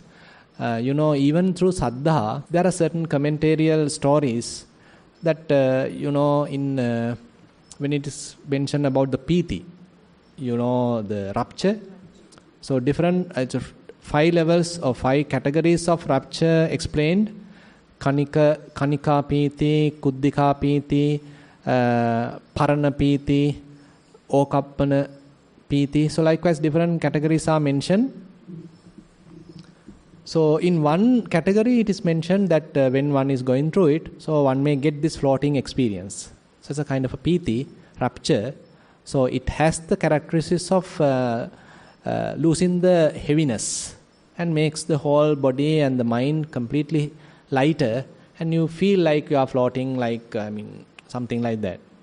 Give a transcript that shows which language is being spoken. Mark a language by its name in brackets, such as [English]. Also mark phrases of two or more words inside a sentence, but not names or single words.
[English] Even through Saddha, there are certain commentarial stories that, when it is mentioned about the piti, the rapture. So different, 5 levels or 5 categories of rapture explained. [Pali] Kanika piti, kuddika piti, parana piti, okappana piti. [English] So likewise different categories are mentioned. So in one category it is mentioned that when one is going through it, so one may get this floating experience. So it's a kind of a piti, rapture. So it has the characteristics of losing the heaviness and makes the whole body and the mind completely lighter, and you feel like you are floating, like something like that.